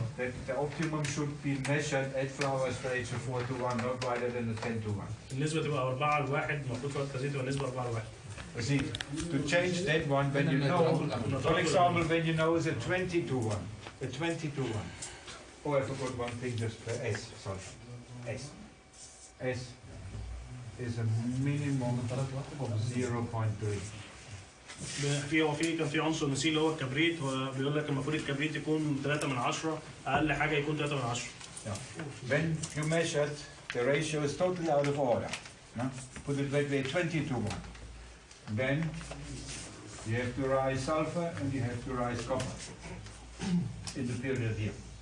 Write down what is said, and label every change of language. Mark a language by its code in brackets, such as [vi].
[en] That the optimum should be measured at flowers ratio 4 to 1, not wider than a 10 to 1. [ar] النسبة تبقى 4/1، المفروض في التزييت تبقى النسبة 4/1. [en] You see, to change that one, when you know, for example, when you know is a 20 to 1, a 20 to 1. Oh, I forgot one thing, just S, sorry. S is a minimum of 0.3. [ar] كان في عنصر نسيه اللي هو الكبريت، وبيقول لك المفروض الكبريت يكون 3/10، أقل حاجة يكون 3/10. [en] When you measured, the ratio is totally out of order. No? Put it that way, 20 to 1. Then you have to rise sulfur and you have to rise copper in the period here.